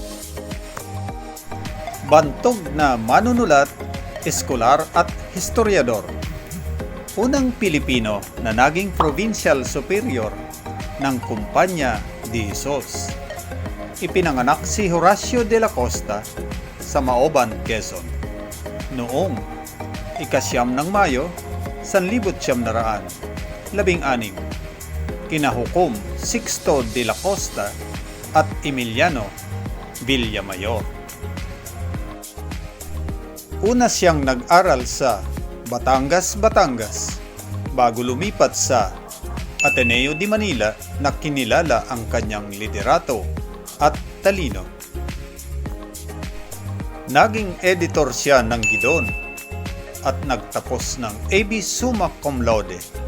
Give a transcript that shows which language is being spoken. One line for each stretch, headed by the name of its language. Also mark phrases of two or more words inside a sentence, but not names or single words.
Filipino: Bantog na manunulat, eskolar at historiador. Unang Pilipino na naging
English: provincial superior
Filipino: ng Kumpanya de Jesus. Ipinanganak si Horacio de la Costa sa Maoban, Quezon noong ika-9 ng Mayo, 1916. Kinahukom Sixto de la Costa at Emiliano Villamayor. Una siyang nag-aral sa Batangas, bago lumipat sa Ateneo de Manila na kinilala ang kanyang liderato at talino. Naging editor siya ng Gidon at nagtapos ng AB
Latin: Summa Cum Laude.